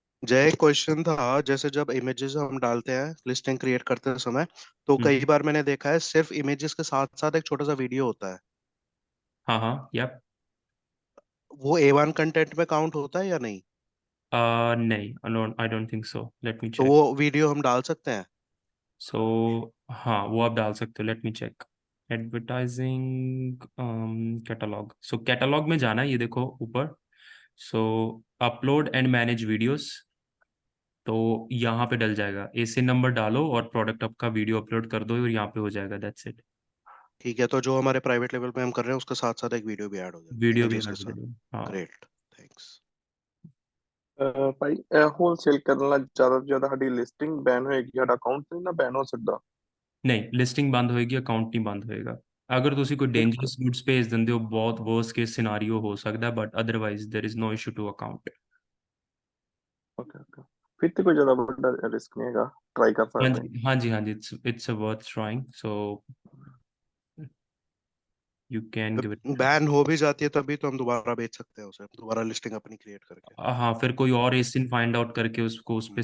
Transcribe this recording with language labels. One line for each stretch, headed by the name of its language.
Hindi: जय, क्वेश्चन था जैसे जब इमेजेस हम डालते हैं लिस्टिंग क्रिएट करते समय, तो कई बार मैंने देखा है सिर्फ इमेजेस के साथ साथ एक छोटा सा वीडियो होता है। हाँ yep। वो A1 कंटेंट में काउंट होता है या नहीं? नहीं,
English: I don't think so, let me
Hindi: तो
English: check।
Hindi: वो वीडियो हम डाल सकते हैं? सो हाँ, वो आप डाल सकते हो,
English: Let me check.
Hindi: Advertising catalogue, सो कैटलॉग में जाना है, ये देखो ऊपर, सो अपलोड एंड मैनेज वीडियोस, तो यहाँ पे डल जाएगा, एसी नंबर डालो और प्रोडक्ट आपका वीडियो अपलोड कर दो और यहाँ पे हो जाएगा,
English: That's it.
Hindi: ठीक है, तो जो हमारे प्राइवेट लेवल पे हम कर रहे हैं उसके साथ साथ एक वीडियो भी ऐड हो जाए, वीडियो भी इमेजेस के ऐड साथ। कर दो। हाँ
English: Great, thanks.
Punjabi: ਭਾਈ ਹੋਲਸੇਲ ਕਰਨ ਨਾਲ ਜ਼ਿਆਦਾ ਤੋਂ ਜ਼ਿਆਦਾ ਸਾਡੀ ਲਿਸਟਿੰਗ ਬੈਨ ਹੋਏਗੀ, ਸਾਡਾ ਅਕਾਊਂਟ ਨਹੀਂ ਨਾ ਬੈਨ ਹੋ ਸਕਦਾ। ਨਹੀਂ, ਲਿਸਟਿੰਗ ਬੰਦ ਹੋਏਗੀ, ਅਕਾਊਂਟ ਨਹੀਂ ਬੰਦ ਹੋਏਗਾ। ਅਗਰ ਤੁਸੀਂ ਕੋਈ ਬਿਲਕੁਲ। ਡੇਂਜਰਸ ਗੁੱਡਸ ਭੇਜ ਦਿੰਦੇ ਹੋ, ਬਹੁਤ ਵਰਸਟ ਕੇਸ ਸਿਨਾਰੀਓ ਹੋ ਸਕਦਾ,
English: But otherwise there is no issue to account.
Punjabi: Okay okay, ਫਿਰ ਤੇ ਕੋਈ ਜ਼ਿਆਦਾ ਵੱਡਾ ਰਿਸਕ ਨਹੀਂ ਹੈਗਾ, ਟਰਾਈ ਕਰ ਸਕਦੇ ਹਾਂ। ਹਾਂਜੀ ਹਾਂਜੀ ਹਾਂਜੀ,
English: It's a worth trying, so you can give it.
Hindi: Ban हो भी जाती है तभी तो हम दोबारा बेच सकते हैं उसे, दोबारा लिस्टिंग अपनी क्रिएट करके। हाँ, फिर कोई और एसिन फाइंड आउट करके उसको उस पे